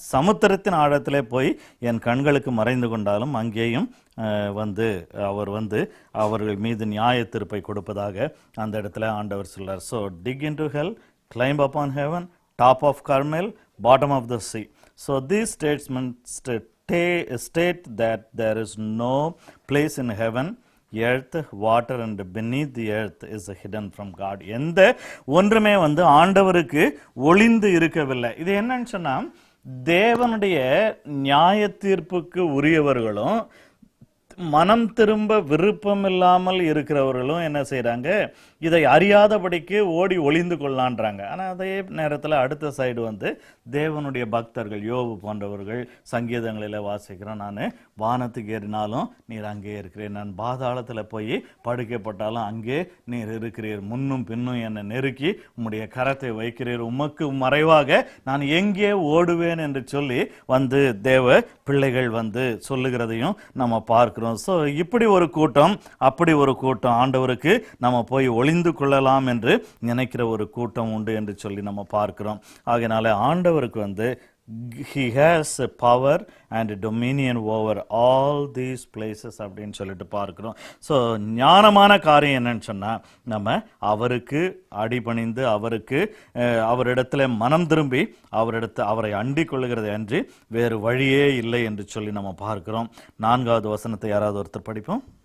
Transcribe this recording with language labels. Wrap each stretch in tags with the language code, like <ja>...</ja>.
<ta>சமுத்திரத்தின் ஆழத்திலே போய் என் கண்களுக்கு மறைந்து கொண்டாலும் அங்கேயும் வந்து அவர் வந்து அவர்கள் மீது நியாய தீர்ப்பை கொடுப்பதாக அந்த இடத்துல ஆண்டவர் சொல்றார்.</ta> <en>So dig into hell, climb upon heaven, top of Carmel, bottom of the sea. So these statements state that there is no place in heaven, earth, water and beneath the earth is hidden from God.</en> <ta>எந்த ஒன்றுமே வந்து ஆண்டவருக்கு ஒளிந்து இருக்கவில்லை. இது என்னன்னு சொன்னா, தேவனுடைய நியாய தீர்ப்புக்கு உரியவர்களும் மனம் திரும்ப விருப்பம் இல்லாமல் இருக்கிறவர்களும் என்ன செய்யறாங்க, இதை அறியாதபடிக்கு ஓடி ஒளிந்து கொள்ளான்றாங்க. ஆனால் அதே நேரத்தில் அடுத்த சைடு வந்து தேவனுடைய பக்தர்கள், யோபு போன்றவர்கள் சங்கீதங்களில் வாசிக்கிறோம், நான் வானத்துக்கு ஏறினாலும் நீர் அங்கே இருக்கிறீர், நான் பாதாளத்தில் போய் படுக்கப்பட்டாலும் அங்கே நீர் இருக்கிறீர், முன்னும் பின்னும் என்னை நெருக்கி உம்முடைய கரத்தை வைக்கிறீர், உமக்கு மறைவாக நான் எங்கே ஓடுவேன் என்று சொல்லி வந்து தேவ பிள்ளைகள் வந்து சொல்லுகிறதையும் நம்ம பார்க்கிறோம். ஸோ இப்படி ஒரு கூட்டம், அப்படி ஒரு கூட்டம், ஆண்டவருக்கு நம்ம போய் ஒளிந்து கொள்ளலாம் என்று நினைக்கிற ஒரு கூட்டம் உண்டு என்று சொல்லி நம்ம பார்க்கிறோம். ஆகையினால ஆண்டவருக்கு வந்து</ta> <en>he has a power and a dominion over all these places</en> <ta>அப்படின்னு சொல்லிட்டு பார்க்கிறோம். ஸோ ஞானமான காரியம் என்னன்னு சொன்னா, நம்ம அவருக்கு அடிபணிந்து அவரிடத்துல மனம் திரும்பி அவரை அண்டிக் கொள்ளுகிறது அன்றி வேறு வழியே இல்லை என்று சொல்லி நம்ம பார்க்கிறோம். 4வது வசனத்தை யாராவது ஒருத்தர் படிப்போம்.</ta>